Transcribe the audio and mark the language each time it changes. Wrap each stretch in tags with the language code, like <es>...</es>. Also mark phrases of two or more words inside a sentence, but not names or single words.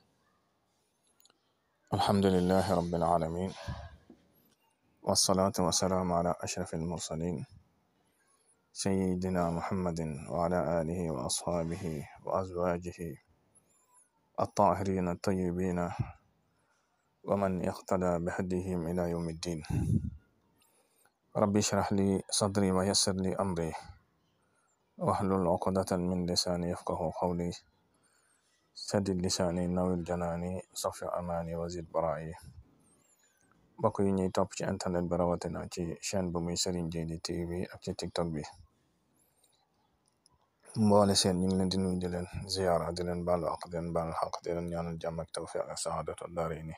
<ar>الحمد لله رب العالمين، والصلاة والسلام على أشرف المرسلين سيدنا محمد وعلى آله وأصحابه وأزواجه الطاهرين الطيبين ومن اقتدى بهديهم إلى يوم الدين. ربي اشرح لي صدري ويسر لي أمري واحلل عقدة من لساني يفقه قولي سدد لساني نور جناني صف أماني و زد برائي.</ar> <wo>mbokk yi ñuy topp ci internet bi rawatina ci chaîne bu muy Serigne Djily TV ak ci TikTok bi mboole seen ñu ngi leen di nuyu di leen ziyaara di leen baalu ak di leen baal xaq di leen ñaanal jàmm ak tawfiq ak</wo> <ar>سعادة الدارين.</ar>